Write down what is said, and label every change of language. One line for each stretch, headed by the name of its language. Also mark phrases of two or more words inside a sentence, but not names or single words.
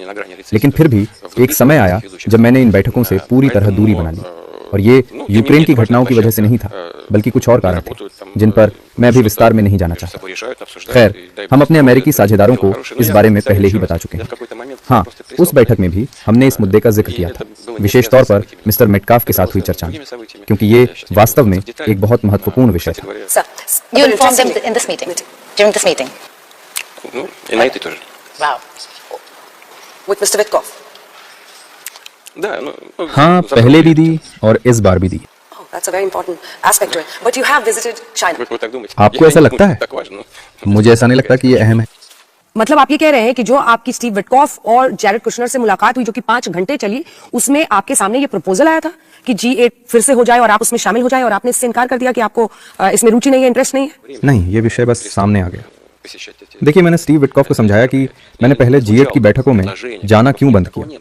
Hindi: लेकिन फिर भी एक समय आया जब मैंने इन बैठकों से पूरी तरह दूरी बना ली, और ये यूक्रेन की घटनाओं की वजह से नहीं था, बल्कि कुछ और कारण थे जिन पर मैं अभी विस्तार में नहीं जाना चाहता। खैर, हम अपने अमेरिकी साझेदारों को इस बारे में पहले ही बता चुके हैं। हाँ, उस बैठक में भी हमने इस मुद्दे का जिक्र किया था, विशेष तौर पर मिस्टर मेटकाफ के साथ हुई चर्चा में, क्योंकि ये वास्तव में एक बहुत महत्वपूर्ण विषय था।
English: You informed them in this meeting, during this meeting.
Russian: И на этой тоже.
English: Wow. With Mr. Witkoff.
Hindi: हाँ, पहले भी दी और इस बार भी दी।
English: Oh, that's a very important aspect to it. But you have visited China.
Russian: Вы так думаете?
Hindi: आपको ऐसा लगता है?
Russian: Так важно.
Hindi: मुझे ऐसा नहीं लगता कि ये अहम है। मतलब आप ये कह रहे हैं कि जो आपकी स्टीव विटकॉफ और जैरेड कुशनर से मुलाकात हुई, जो कि 5 घंटे चली, उसमें आपके सामने ये प्रपोजल आया था कि G8 फिर से हो जाए और आप उसमें शामिल हो जाए, और आपने इससे इनकार कर दिया कि आपको इसमें रुचि नहीं है, इंटरेस्ट नहीं है? नहीं, ये विषय बस सामने आ गया। देखिए, मैंने स्टीव विटकॉफ को समझाया कि मैंने पहले G8 की बैठकों में जाना क्यों बंद किया।